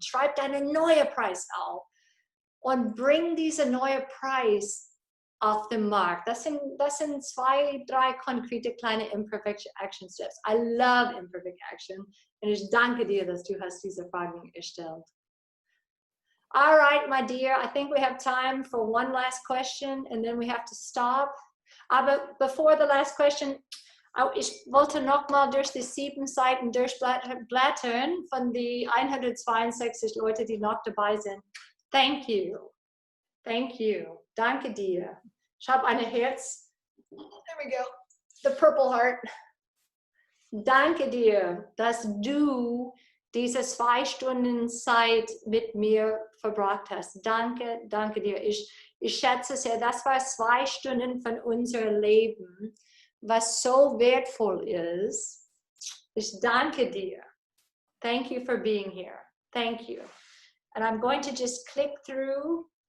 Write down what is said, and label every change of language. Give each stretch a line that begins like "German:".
German: Schreib deinen neuen Preis auf und bring diesen neuen Preis auf den Markt. Das sind 2, 3 konkrete kleine Imperfect Action Steps.
English: I love
German: Imperfect Action und ich danke dir, dass du hast diese Fragen gestellt.
English: All right, my dear, I think we have time for one last question and then we have to stop.
German: Aber
English: before the last question,
German: ich wollte nochmal durch die 7 Seiten durchblättern von den 162 Leuten, die noch dabei sind.
English: Thank you. Thank you.
German: Danke dir. Ich habe ein Herz.
English: There we go. The purple heart.
German: Danke dir, dass du diese 2 Stunden Zeit mit mir verbracht hast. Danke, danke dir. Ich schätze sehr, das war 2 Stunden von unserem Leben, was so wertvoll ist. Ich danke dir.
English: Thank you for being here. Thank you. And I'm going to just click through.